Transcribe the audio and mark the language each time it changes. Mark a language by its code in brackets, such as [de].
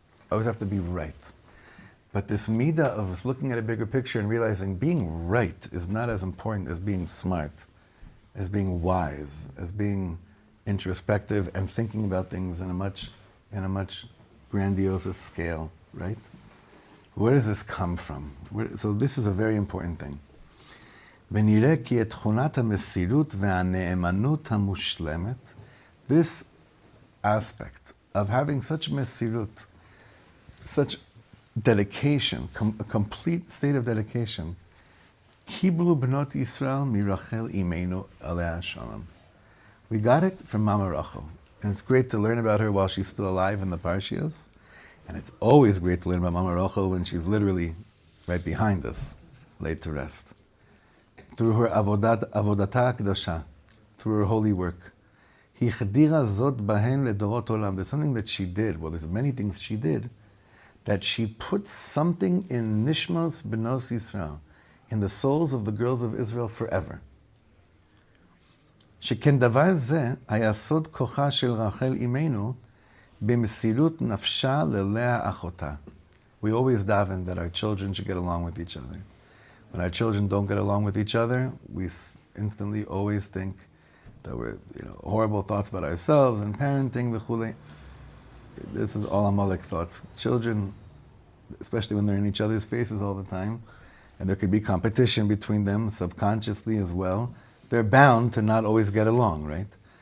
[en] I always have to be right. But this midah of looking at a bigger picture and realizing being right is not as important as being smart, as being wise, as being introspective and thinking about things in a much grandiose scale, right? Where does this come from? So this is a very important thing. [he] ונראה כי את תכונת המסירות והנאמנות המושלמת, [en] this aspect of having such mesirut, such dedication, a complete state of dedication, [he] קיבלו בנות ישראל מרחל אימנו עליה השלום. [en] We got it from Mama Rachel. And it's great to learn about her while she's still alive in the Parshias. And it's always great to learn about Mama Rachel when she's literally right behind us, laid to rest. Through her avodat kedosha, through her holy work. [he] Hi chadira zot bahen ledorot olam. [en] There's something that she did. Well, there's many things she did. That she put something in [he] nishmas benos Yisrael, [en] in the souls of the girls of Israel forever. [he] שכן דבר זה היה סוד כוחה של רחל אימנו במסירות נפשה ללאה אחותה. [en] We always daven that our children should get along with each other. When our children don't get along with each other, we instantly always think that we're, horrible thoughts about ourselves and parenting, v'chulei. This is all Amalek thoughts. Children, especially when they're in each other's faces all the time, and there could be competition between them subconsciously as well, they're bound to not always get along, right?